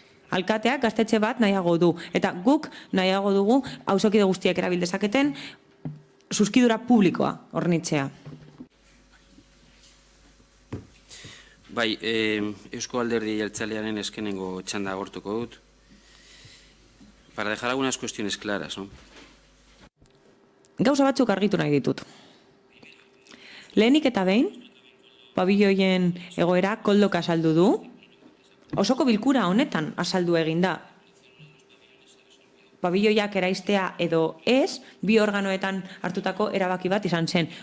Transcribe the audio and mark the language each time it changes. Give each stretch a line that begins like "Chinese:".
Basque: Alkateak gaztetxe bat nahiago du. Eta guk nahiago dugu auzokide guztiak erabil dezaketen zuzkidura publikoa hornitzea. Bai, Eusko Alderdi Jeltzalearen eskenengo txanda agortuko dut.
Spanish: Para dejar algunas cuestiones claras, ¿no?
Basque: Gauza batzuk argitu nahi ditut. Lehenik eta behin, pabilloien egoera koldoka azaldu du. Osoko bilkura honetan azaldu egin da. Pabilloiak eraistea edo ez, bi organoetan hartutako erabaki bat izan zen.